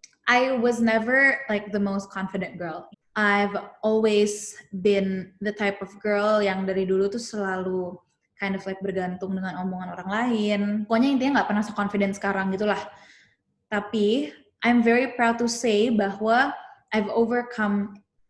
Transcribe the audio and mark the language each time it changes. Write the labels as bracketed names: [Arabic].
[English] I was never like the most confident girl. I've always been the type of girl [Indonesian] yang dari dulu tuh selalu [English] kind of like [Indonesian] bergantung dengan omongan orang lain. Pokoknya intinya nggak pernah so-confident sekarang gitulah. [English] Tapi I'm very proud to say bahwa I've overcome